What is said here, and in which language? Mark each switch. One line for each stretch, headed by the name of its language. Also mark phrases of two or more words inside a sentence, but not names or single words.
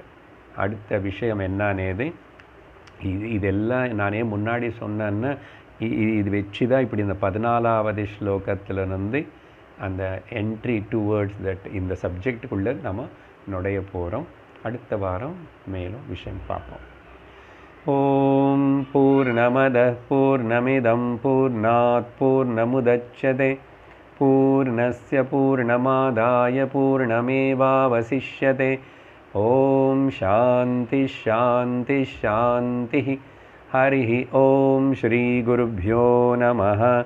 Tamil: அடுத்த விஷயம் என்னன்னேது இதெல்லாம் நானே முன்னாடி சொன்னேன்னா இது வச்சு தான் இப்படி இந்த 14வது ஸ்லோகத்திலிருந்து அந்த
English: entry towards that
Tamil: இந்த சப்ஜெக்டுக்குள்ளே நம்ம நுழைய போகிறோம். அடுத்த வாரம் மேலும் விஷயம் பார்ப்போம்.
Sanskrit: ओम् पूर्णमद पूर्णमिदम् पूर्णात् पूर्णमुदच्यते पूर्णस्य पूर्णमादाय पूर्णमेवावशिष्यते. ओम् शान्ति शान्ति शान्ति. हरि ओम् श्री गुरुभ्यो नमः.